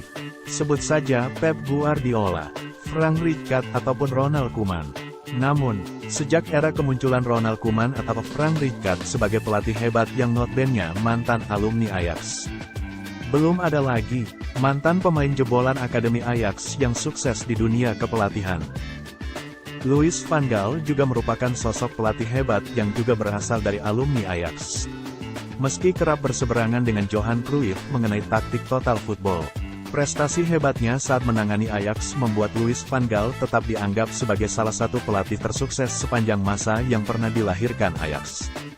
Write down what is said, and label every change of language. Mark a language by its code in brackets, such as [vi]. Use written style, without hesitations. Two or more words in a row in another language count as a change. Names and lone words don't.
[id] Sebut saja Pep Guardiola, Frank Rijkaard ataupun Ronald Koeman. Namun, sejak era kemunculan Ronald Koeman atau Frank Rijkaard sebagai pelatih hebat yang notabene mantan alumni Ajax, belum ada lagi mantan pemain jebolan Akademi Ajax yang sukses di dunia kepelatihan. Louis van Gaal juga merupakan sosok pelatih hebat yang juga berasal dari alumni Ajax. Meski kerap berseberangan dengan Johan Cruyff mengenai taktik [en] total football, [id] prestasi hebatnya saat menangani Ajax membuat Louis van Gaal tetap dianggap sebagai salah satu pelatih tersukses sepanjang masa yang pernah dilahirkan Ajax.